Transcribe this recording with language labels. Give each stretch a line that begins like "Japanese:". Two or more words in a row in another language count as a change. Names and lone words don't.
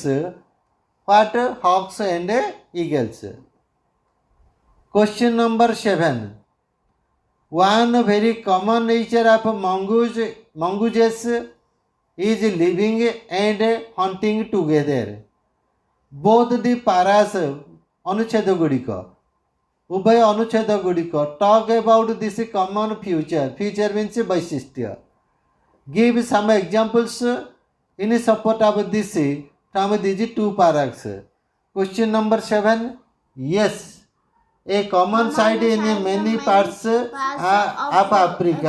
English: What? Hawks and eagles. Question number 7. One very common nature of mongooses is living and hunting together. Both the paras
Odia: ଅନୁଚ୍ଛେଦ ଗୁଡ଼ିକ ଉଭୟ ଅନୁଚ୍ଛେଦ ଗୁଡ଼ିକ
English: talk about this common feature means ବୈଶିଷ୍ଟ୍ୟ. Give some examples in support of this from these two paras. Question number 7. Yes, a common sight in many parts of Africa.